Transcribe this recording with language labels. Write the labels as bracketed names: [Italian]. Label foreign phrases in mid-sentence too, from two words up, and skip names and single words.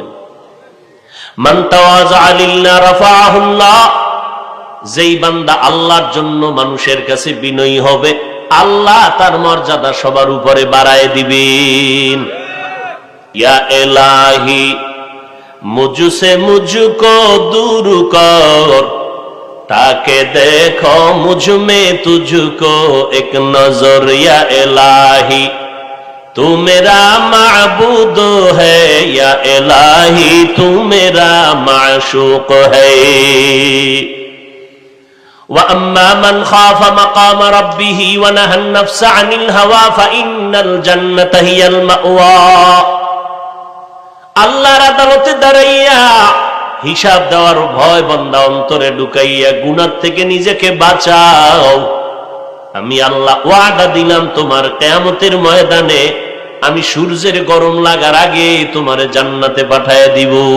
[Arabic] من تواضع لله رفعه الله, [Bangla] যেই বান্দা আল্লাহর জন্য মানুষের কাছে বিনয়ী হবে, আল্লাহ তার মর্যাদা সবার উপরে বাড়ায় দিবেন। [Urdu] یا الٰہی مجھ سے مجھ کو دور کر، تا کہ دیکھو مجھ میں تجھ کو ایک نظر. یا الٰہی تو میرا معبود ہے، یا الٰہی تو میرا معشوق ہے. [Arabic] وأما من خاف مقام ربه ونهى النفس عن الهوى فإن الجنة هي المأوى. [Bangla] আল্লাহর আদালতে দাঁড়াইয়া হিসাব দেওয়ার ভয় বান্দা অন্তরে ঢুকাইয়া গুনাহ থেকে নিজেকে বাঁচাও। আমি আল্লাহ ওয়াদা দিলাম, তোমার কিয়ামতের ময়দানে আমি সূর্যের গরম লাগার আগে তোমারে জান্নাতে পাঠায় দিব।